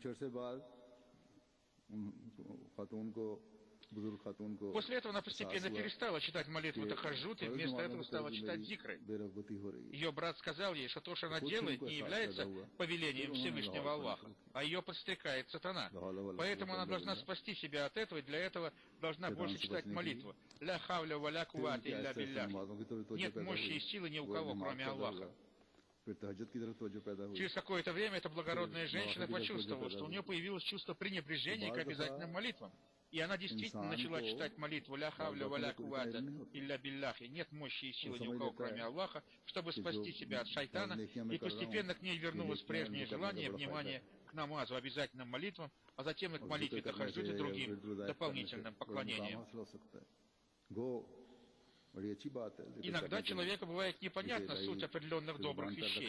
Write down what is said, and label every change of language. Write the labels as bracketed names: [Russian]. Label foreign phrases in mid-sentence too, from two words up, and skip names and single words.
[Russian] После этого она постепенно перестала читать молитву тахаджуд и вместо этого стала читать зикры. Ее брат сказал ей, что то, что она делает, не является повелением Всевышнего Аллаха, а ее подстрекает сатана. Поэтому она должна спасти себя от этого, и для этого должна больше читать молитву. [Arabic] «لا حول ولا قوة إلا بالله». [Russian] Нет мощи и силы ни у кого, кроме Аллаха. Через какое-то время эта благородная женщина почувствовала, что у нее появилось чувство пренебрежения к обязательным молитвам. И она действительно начала читать молитву [Arabic] «لا حول ولا قوة إلا بالله». [Russian] Нет мощи и силы ни у кого, кроме Аллаха, чтобы спасти себя от шайтана, и постепенно к ней вернулось прежнее желание, внимание к намазу, обязательным молитвам, а затем и к молитве тахаджуд и другим дополнительным поклонениям. Иногда человеку бывает непонятна суть определенных добрых вещей.